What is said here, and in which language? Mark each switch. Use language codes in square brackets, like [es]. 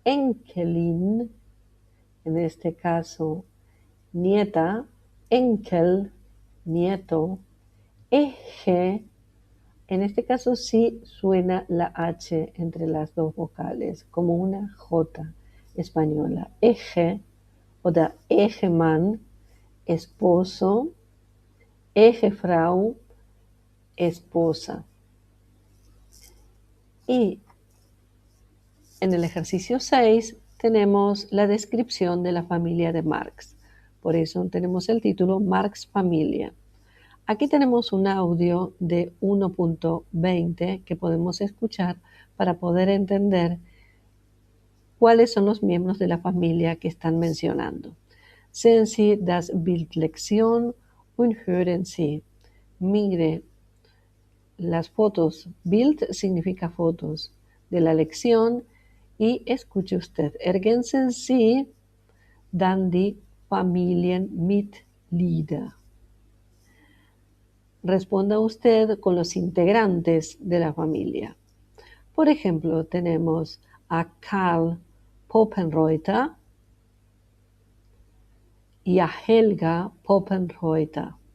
[es] Enkelin, en este caso nieta. Enkel, nieto. Eje, en este caso sí suena la H entre las dos vocales, como una J española. Eje, o der Ehemann, esposo. Ehefrau, esposa. Y en el ejercicio 6 tenemos la descripción de la familia de Marx. Por eso tenemos el título Marx Familia. Aquí tenemos un audio de 1.20 que podemos escuchar para poder entender cuáles son los miembros de la familia que están mencionando. [de] Sehen Sie das Bildlektion und hören Sie. [es] Mire las fotos. Bild significa fotos de la lección y escuche usted. [de] Ergänzen Sie dann die Familienmitglieder. [es] Responda usted con los integrantes de la familia. Por ejemplo, tenemos a Karl Poppenreuter y a Helga Poppenreuter.